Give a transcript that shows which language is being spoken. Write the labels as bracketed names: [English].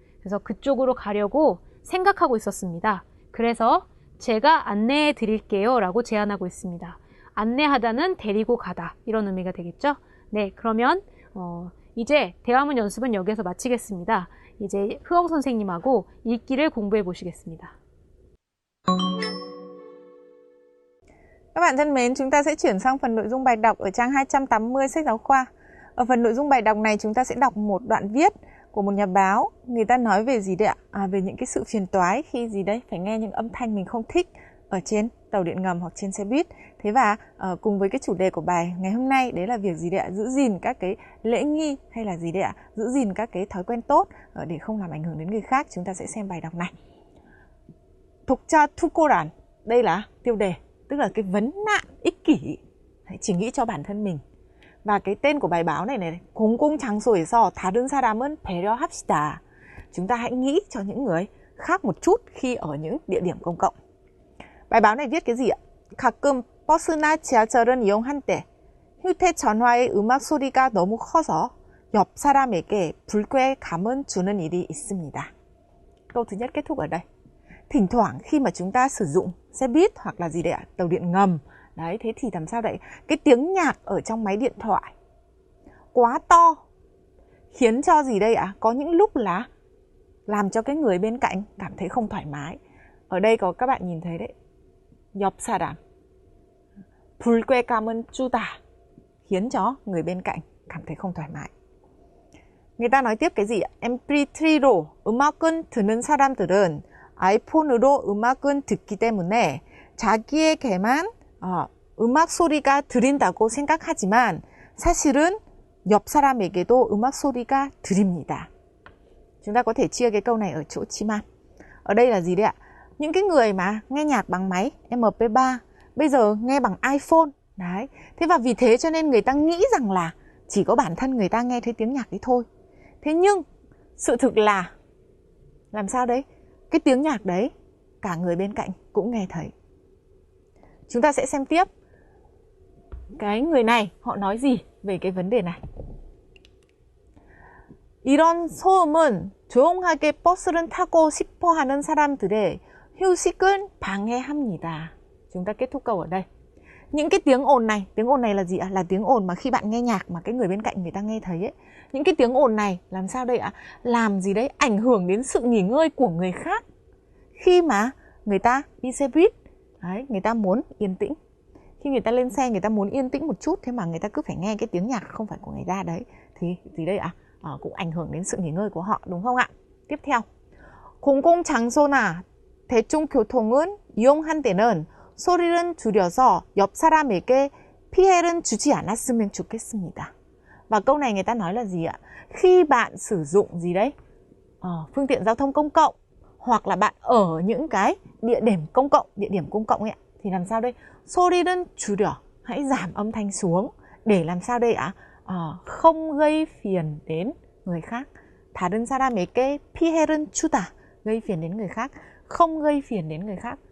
[Korean] 그래서 그쪽으로 가려고 생각하고 있었습니다. 그래서 제가 안내해 드릴게요 라고 제안하고 있습니다. 안내하다는 데리고 가다 이런 의미가 되겠죠. 네, 그러면 이제 대화문 연습은 여기서 마치겠습니다. 이제 흐엉 선생님하고 읽기를 공부해 보시겠습니다. [Vietnamese] Các bạn thân mến, chúng ta sẽ chuyển sang phần nội dung bài đọc ở trang 280 sách giáo khoa. Ở phần nội dung bài đọc này chúng ta sẽ đọc một đoạn viết của một nhà báo. Người ta nói về gì đấy ạ? Về những cái sự phiền toái khi gì đấy phải nghe những âm thanh mình không thích ở trên tàu điện ngầm hoặc trên xe buýt. Thế và cùng với cái chủ đề của bài ngày hôm nay, đấy là việc gì đấy ạ? Giữ gìn các cái lễ nghi hay là gì đấy ạ? Giữ gìn các cái thói quen tốt để không làm ảnh hưởng đến người khác. Chúng ta sẽ xem bài đọc này. [Korean] 독자 투고란, [Vietnamese] đây là tiêu đề, tức là cái vấn nạn ích kỷ, chỉ nghĩ cho bản thân mình. Và cái tên của bài báo này [Korean] 공공장소에서 다른 사람은 배려합시다. [Vietnamese] Chúng ta hãy nghĩ cho những người khác một chút khi ở những địa điểm công cộng. bài báo này viết cái gì ạ? [Korean] 가끔 버스나 지하철은 이용할 때 휴대전화의 음악 소리가 너무 커서 옆 사람에게 불쾌감은 주는 일이 있습니다. [Vietnamese] Câu thứ nhất kết thúc ở đây. Thỉnh thoảng khi mà chúng ta sử dụng xe buýt hoặc là gì đấy ạ? Tàu điện ngầm. Đấy, thế thì làm sao đấy? Cái tiếng nhạc ở trong máy điện thoại quá to khiến cho gì đây ạ? Có những lúc là làm cho cái người bên cạnh cảm thấy không thoải mái. Ở đây có các bạn nhìn thấy đấy. [Korean] 옆 사람 불쾌감은 주다, [Vietnamese] khiến cho người bên cạnh cảm thấy không thoải mái. người ta nói tiếp cái gì ạ? [Korean] MP3로 음악은 듣는 사람들은 아이폰으로 음악은 듣기 때문에 자기에게만 음악 소리가 들린다고 생각하지만 사실은 옆 사람에게도 음악 소리가 들립니다. [Vietnamese] Chúng ta có thể chia cái câu này ở chỗ Chiman. Ở đây là gì đấy ạ? Những cái người mà nghe nhạc bằng máy MP3 bây giờ nghe bằng iPhone. Đấy. Thế và vì thế cho nên người ta nghĩ rằng là chỉ có bản thân người ta nghe thấy tiếng nhạc đấy thôi. Thế nhưng sự thực là làm sao đấy? Cái tiếng nhạc đấy cả người bên cạnh cũng nghe thấy. Chúng ta sẽ xem tiếp cái người này họ nói gì về cái vấn đề này. [Korean] 이런 소음은 조용하게 버스를 타고 싶어 하는 사람들의 휴식을 방해합니다. [Vietnamese] Chúng ta kết thúc câu ở đây. Những cái tiếng ồn này là gì ạ? Là tiếng ồn mà khi bạn nghe nhạc mà cái người bên cạnh người ta nghe thấy ấy. Những cái tiếng ồn này làm sao đây ạ? Làm gì đấy? Ảnh hưởng đến sự nghỉ ngơi của người khác. Khi mà người ta đi xe buýt, đấy, người ta muốn yên tĩnh. Khi người ta lên xe người ta muốn yên tĩnh một chút, thế mà người ta cứ phải nghe cái tiếng nhạc không phải của người ta đấy. Thì gì đây ạ? Cũng ảnh hưởng đến sự nghỉ ngơi của họ, đúng không ạ? Tiếp theo. [Korean] 공공장소나 대중교통은 이용한 때는 소리를 줄여서 옆 사람에게 피해를 주지 않았으면 좋겠습니다. [Vietnamese] Và câu này người ta nói là gì ạ? Khi bạn sử dụng gì đấy? Phương tiện giao thông công cộng hoặc là bạn ở những cái địa điểm công cộng ấy ạ, thì làm sao đây? [Korean] 소리를 줄여, [Vietnamese] hãy giảm âm thanh xuống để làm sao đây ạ? Không gây phiền đến người khác. [Korean] 다른 사람에게 피해를 주다, [Vietnamese] gây phiền đến người khác, không gây phiền đến người khác.